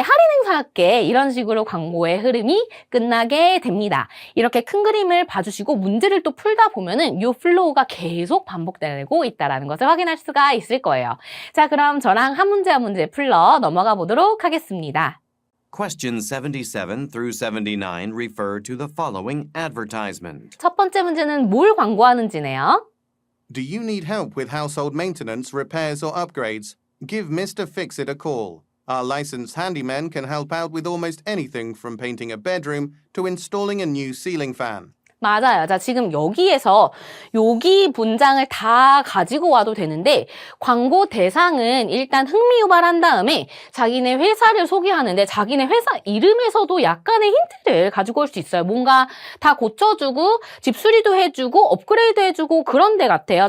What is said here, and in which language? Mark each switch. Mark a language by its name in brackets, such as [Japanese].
[Korean] 할인 행사할게. 이런 식으로 광고의 흐름이 끝나게 됩니다. 이렇게 큰 그림을 봐주시고 문제를 또 풀다 보면은 이 플로우가 계속 반복되고 있다는 것을 확인할 수가 있습니다. 거예요. 자, 그럼 저랑 한 문제 풀러 넘어가 보도록 하겠습니다. [English] Questions 77 through 79 refer to the following advertisement. [Korean] 첫 번째 문제는 뭘 광고하는지네요. [English] Do you need help with household maintenance, repairs, or upgrades? Give Mr. Fixit a call. Our licensed handymen can help out with almost anything from painting a bedroom to installing a new ceiling fan. [Korean] 맞아요. 자, 지금 여기에서 여기 문장을 다 가지고 와도 되는데 광고 대상은 일단 흥미 유발한 다음에 자기네 회사를 소개하는데 자기네 회사 이름에서도 약간의 힌트를 가지고 올 수 있어요. 뭔가 다 고쳐주고 집 수리도 해주고 업그레이드 해주고 그런 데 같아요.